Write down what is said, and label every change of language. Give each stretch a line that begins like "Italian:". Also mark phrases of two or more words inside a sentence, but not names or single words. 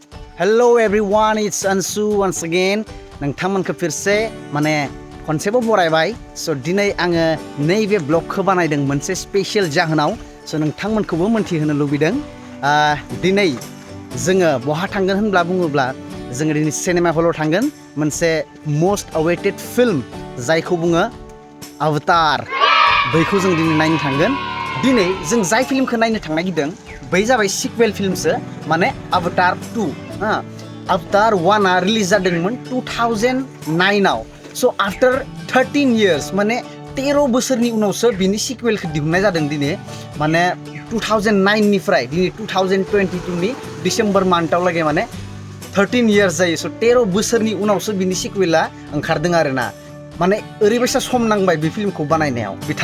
English: Hello everyone, it's Ansu once again.
Bodo: नोंथांमोनखौ फिरसे माने खनसेबो बरायबाय स' दिनै आङो नैबे ब्लगखौ बानायदों मोनसे स्पेशल जाहोनाव स' नोंथांमोनखौबो मोनथिहोनो लुबैदों दिनै जोङो बहा थांगोन होनब्ला बुङोब्ला जोङो दिनै सिनेमा हलाव थांगोन मोनसे
English: most awaited film
Bodo: जायखौ बुङो अवतार बैखौ जों दिनै नायनो थांगोन दिनै जों जाय फिल्मखौ नायनो थांनो नागिरदों बै जाबाय सिक्वेल फिल्मसो माने अवतार 2 अवतार 1आ रिलिज जादोंमोन 2009 आव स'
English: after 13 years
Bodo: माने 13 बोसोरनि उनावसो बिनि सिक्वेलखौ दिहुननाय जादों दिनै माने 2009 निफ्राय दिनै 2022 नि डिसेम्बर मान्थआव लागै माने
English: 13 years
Bodo: जायो स' 13 बोसोरनि उनावसो बिनि सिक्वेला ओंखारदों आरोना माने ओरैबायसा सम नांबाय बे फिल्मखौ बानायनायाव बिथां